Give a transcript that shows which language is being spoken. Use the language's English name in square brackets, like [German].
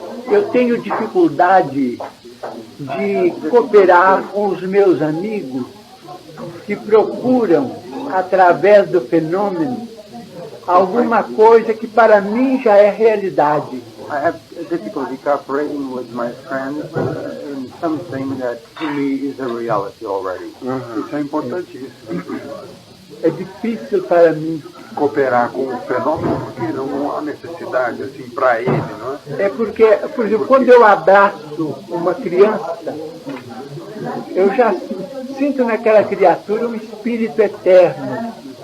[Portuguese] Eu tenho dificuldade de cooperar com os meus amigos que procuram, através do fenômeno, alguma coisa que para mim já é realidade. [English] I have difficulty cooperating with my friends in something that to me is a reality already. [Portuguese] Isso é importantíssimo. É difícil para mim. Cooperar com o fenômeno, porque não há necessidade, assim, para ele, não é? É porque, por exemplo, quando eu abraço uma criança, eu já sinto naquela criatura um espírito eterno.